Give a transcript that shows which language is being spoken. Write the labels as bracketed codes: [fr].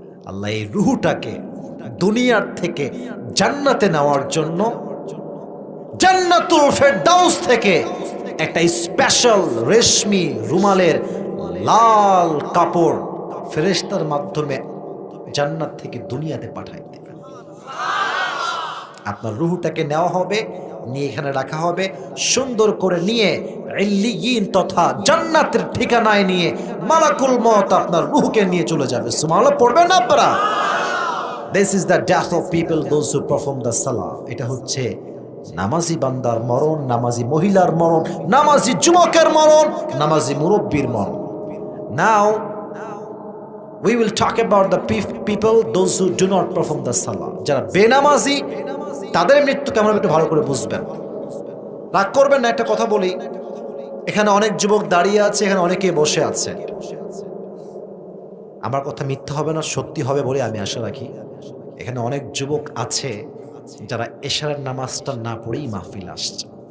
[bn] আল্লাহ এই রুহুটাকে দুনিয়ার থেকে জান্নাতে নেওয়ার জন্য জান্নাতুল ফেরদাউস থেকে একটা স্পেশাল রেশমি রুমালের লাল কাপড় ফেরেশতার মাধ্যমে জান্নাত থেকে দুনিয়াতে পাঠাই দেবে। আপনার রুহুটাকে নেওয়া হবে, নিয়ে এখানে রাখা হবে, সুন্দর করে নিয়ে ইল্লিয়িন তথা জান্নাতের ঠিকানায় নিয়ে মালাকুল মউত আপনার রুহকে নিয়ে চলে যাবে। সুবহানাল্লাহ পড়বেন না আপনারা? [en] This is the death of people those who perform the salah. [bn] এটা হচ্ছে নামাজি বান্দার মরণ, নামাজি মহিলার মরণ, নামাজি যুবকের মরণ, নামাজি মুরব্বির মরণ। [en] Now we will talk about the people those who do not perform the salah. [bn] যারা বেনামাজি তাদের মৃত্যু কেমন একটু ভালো করে বুঝবেন। রাগ করবেন না, একটা কথা বলি, এখানে অনেক যুবক দাঁড়িয়ে আছে, এখানে অনেকে বসে আছে। আমার কথা মিথ্যা হবে না, সত্যি হবে বলে আমি আশা রাখি। এখানে অনেক যুবক আছে যারা এশারের নামাজটা না পড়েই মাহফিল আসছে।